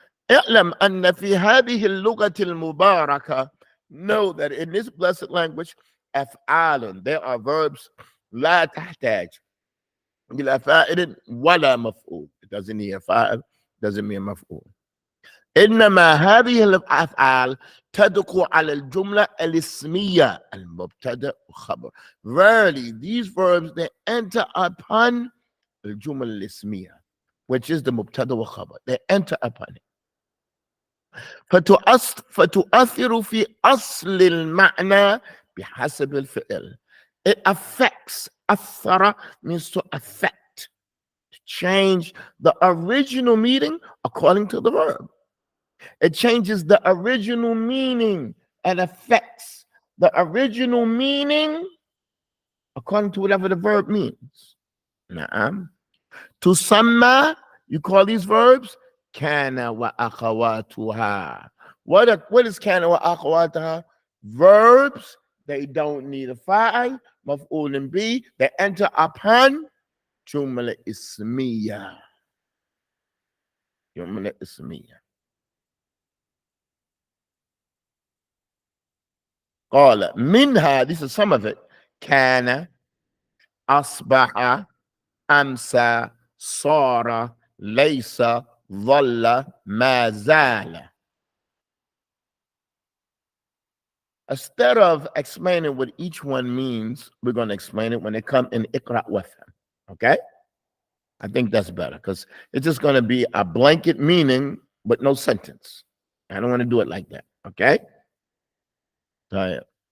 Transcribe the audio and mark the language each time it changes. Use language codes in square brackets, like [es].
[ar] اعلم أن في هذه اللغة المباركة, [en] know that in this blessed language, [ar] أفعال, [en] there are verbs [ar] لا تحتاج إلى فاعل ولا مفعول. [en] It doesn't need a fa'il, doesn't mean مفعول. [ar] إنما هذه الأفعال تدخل على الجملة الاسمية المبتدأ وخبر. [en] Verily, these verbs, they enter upon الجملة الاسمية, which is the مبتدأ وخبر. They enter upon it. [ar] فتؤثر في أصل المعنى بحسب الفعل. [en] It affects. أثر means to affect, to change the original meaning according to the verb. It changes the original meaning and affects the original meaning according to whatever the verb means. Na'am. Tusamma, you call these verbs kana wa akhawatuha. What is kana wa akhawatuha? Verbs, they don't need a fa'il, maf'ul bi, they enter upon jumla ismiya. Jumla ismiya. [ar] قال منها, [en] this is some of it, [ar] كان أصبح أمسى صار ليس ظل ما زال. [en] Instead of explaining what each one means, we're going to explain it when they come in Iqra' wafham. Okay? I think that's better because it's just going to be a blanket meaning but no sentence. I don't want to do it like that. Okay? طيب.